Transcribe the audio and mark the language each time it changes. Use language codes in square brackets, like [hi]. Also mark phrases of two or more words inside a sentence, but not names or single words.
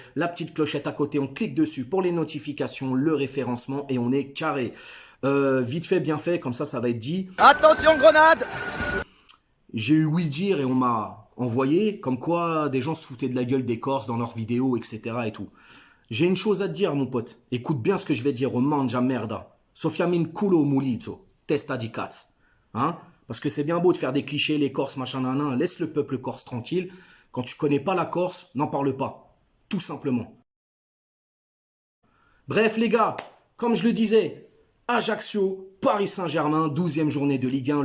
[fr] La petite clochette à côté, on clique dessus pour les notifications, le référencement et on est carré. Vite fait, bien fait, comme ça va être dit. Attention grenade! J'ai eu oui dire et on m'a envoyé comme quoi des gens se foutaient de la gueule des Corses dans leurs vidéos, etc. et tout. J'ai une chose à te dire, mon pote. Écoute bien ce que je vais dire. [it] Mangia merda. Sofiamin culo mulito. Testa di cazzo. [fr] Hein? Parce que c'est bien beau de faire des clichés, les Corses, machin, nanan. Laisse le peuple corse tranquille. Quand tu connais pas la Corse, n'en parle pas. Tout simplement. Bref, les gars, comme je le disais, Ajaccio, Paris Saint-Germain, 12e journée de Ligue 1.